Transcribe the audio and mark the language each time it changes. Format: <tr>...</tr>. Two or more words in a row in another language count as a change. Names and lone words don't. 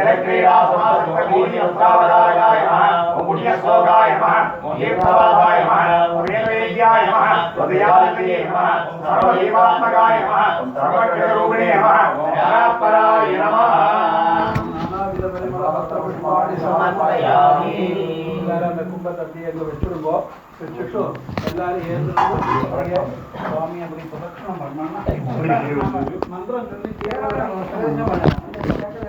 <sa>जलक्रीडा समासक्तभूमि वस्त्रावधारकाय नमः ओम पुण्यश्लोकाय नमः ओम तीर्थवासाय नमः ओम वेदवेद्याय नमः हृदयादिते नमः ओम सर्वदेवात्मकाय नमः ओम सर्वक्षरूपिणे नमः ओम परात्पराय नमः समर्पयामि</sa> <ml>कुंभतट्टियल्लो വെച്ചിടുമ്പോ വെച്ചിട്ടു എല്ലാരും ഏതൊരു സ്വാമി அப்படி പ്രദക്ഷിണം பண்ணா മന്ത്രം ചൊല്ലി</ml>